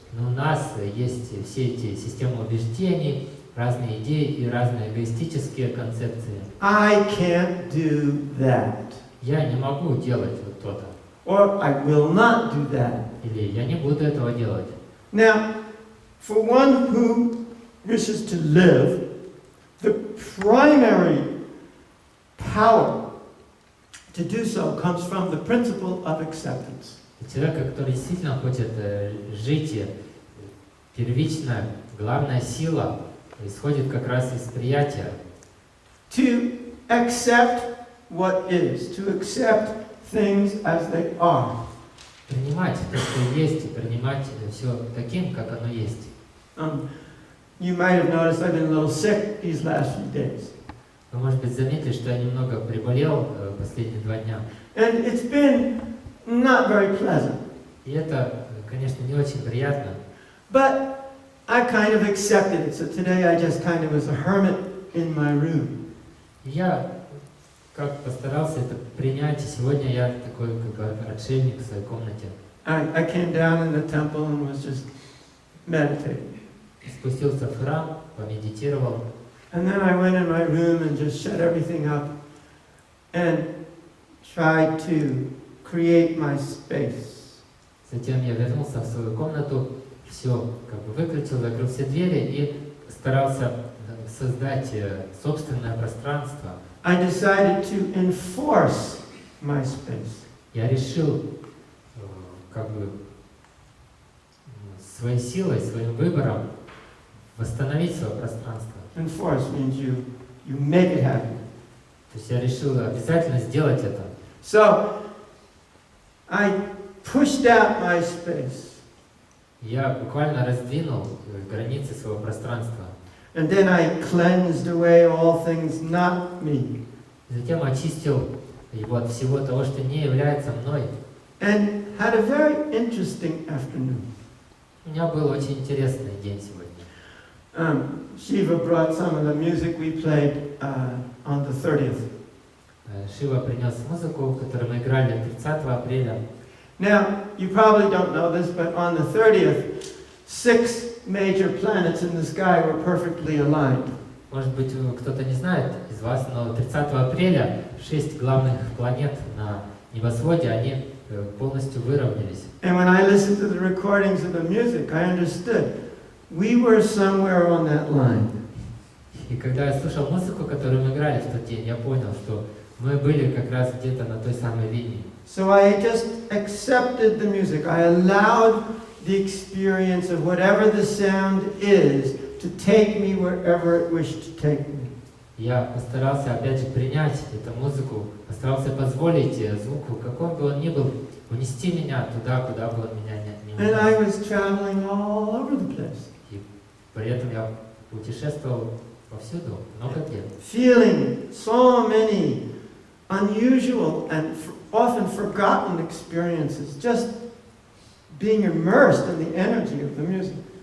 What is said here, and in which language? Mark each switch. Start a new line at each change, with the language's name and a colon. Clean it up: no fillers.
Russian: Но у нас есть все эти системы убеждений, разные идеи и разные эгоистические концепции.
English: I can't do that.
Russian: Я не могу делать вот то-то.
English: Or I will not do that.
Russian: Или я не буду этого делать.
English: Now, for one who wishes to live, the primary power to do so comes from the principle of acceptance.
Russian: Человека, который действительно хочет жить, первичная, главная сила исходит как раз из приятия.
English: To accept what is, to accept things as they are.
Russian: Принимать то, что есть, и принимать все таким, как оно есть.
English: You might have noticed I've been a little sick these last few days.
Russian: Вы, может быть, заметили, что я немного приболел последние 2 дня.
English: And it's been not very pleasant.
Russian: И это, конечно, не очень приятно.
English: But I kind of accepted it. So today I just kind of was a hermit in my room.
Russian: Я как постарался это принять, и сегодня я такой как бы отшельник в своей комнате.
English: I came down in the temple and was just meditating.
Russian: Спустился в храм, помедитировал,
English: And then I went in my room and just shut everything up and tried to create my space.
Russian: затем я вернулся в свою комнату, все как бы выключил, закрыл все двери и старался создать собственное пространство.
English: I decided to enforce my space.
Russian: Я решил как бы своей силой, своим выбором восстановить свое пространство.
English: Enforce means you make it happen.
Russian: То есть я решил обязательно сделать это.
English: So I pushed out my space.
Russian: Я буквально раздвинул границы своего пространства.
English: And then I cleansed away all things not me.
Russian: Затем очистил его от всего того, что не является мной.
English: And had a very interesting afternoon.
Russian: У меня был очень интересный день сегодня.
English: Shiva brought some of the music we played on the 30th.
Russian: Шива принес музыку, которую мы играли 30 апреля.
English: Now, you probably don't know this, but on the 30th, 6 major planets in the sky were perfectly aligned.
Russian: Может быть, кто-то не знает из вас, но 30 апреля 6 главных планет на небосводе, они полностью выровнялись.
English: And when I listened to the recordings of the music, I understood we were somewhere on that line.
Russian: И когда я слушал музыку, которую мы играли в тот день, я понял, что мы были как раз где-то на той самой линии.
English: So I just accepted the music. I allowed the experience of whatever the sound is to take me wherever it wished to take me.
Russian: Я постарался опять же принять эту музыку, постарался позволить звуку, каком бы он ни был, унести меня туда, куда бы он меня не
English: And I
Russian: унес.
English: was traveling all over the place,
Russian: И при этом я путешествовал повсюду, много где.
English: feeling so many unusual and often forgotten experiences, just being immersed in the energy of the music.